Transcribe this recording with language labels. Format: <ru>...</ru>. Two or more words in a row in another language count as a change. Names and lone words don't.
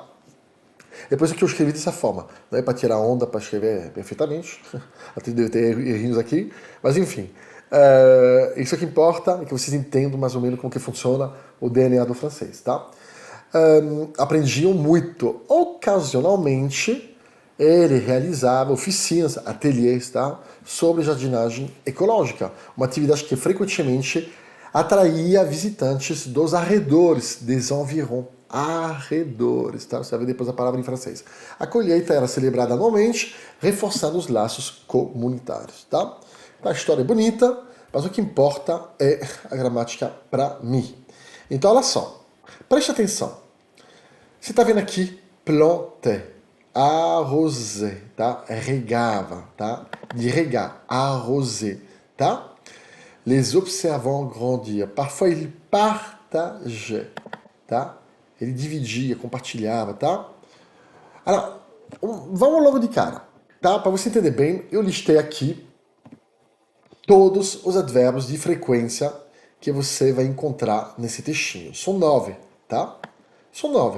<pt>Depois que eu escrevi dessa forma, não é para tirar onda, para escrever perfeitamente, até deve ter errinhos aqui, mas enfim, isso que importa é que vocês entendam mais ou menos como que funciona o DNA do francês, tá? Aprendiam muito. Ocasionalmente, ele realizava oficinas, ateliês, tá? Sobre jardinagem ecológica, uma atividade que frequentemente atraía visitantes dos arredores,</pt> <fr>des environs,</fr> <pt>arredores, tá? Você vai ver depois a palavra em francês. A colheita era celebrada anualmente, reforçando os laços comunitários, tá? A história é bonita, mas o que importa é a gramática para mim. Então, olha só, preste atenção. Você está vendo aqui,</pt> <fr>planter, arroser,</fr> <pt>tá? Regava, tá? De regar, arroser, tá?</pt> <fr>Les observant grandir. Parfois il partageait,</fr> <pt>tá? Ele dividia, compartilhava, tá? Agora, vamos logo de cara, tá? Para você entender bem, eu listei aqui todos os advérbios de frequência que você vai encontrar nesse textinho. São 9, tá? São 9.</pt>